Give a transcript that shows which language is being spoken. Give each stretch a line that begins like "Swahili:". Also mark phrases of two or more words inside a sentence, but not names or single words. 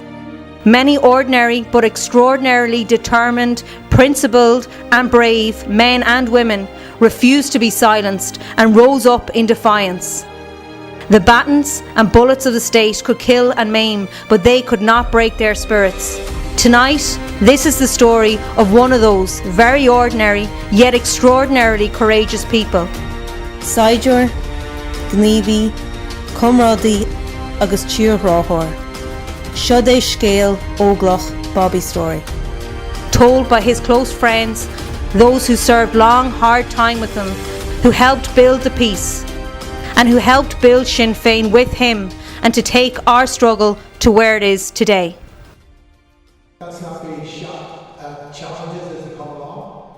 English: Many ordinary but extraordinarily determined, principled and brave men and women refused to be silenced and rose up in defiance. The batons and bullets of the state could kill and maim, but they could not break their spirits. Tonight, this is the story of one of those very ordinary yet extraordinarily courageous people.
Irish: Saidiúr, Gníomhaí, Cumrádaí agus Tíorthráthóir. Seo é scéal Óglach Bobby Storey.
English: Told by his close friends, those who served long, hard time with him, who helped build the peace, and who helped build Sinn Féin with him and to take our struggle to where it is today. Let's not be shocked at challenges as they come along.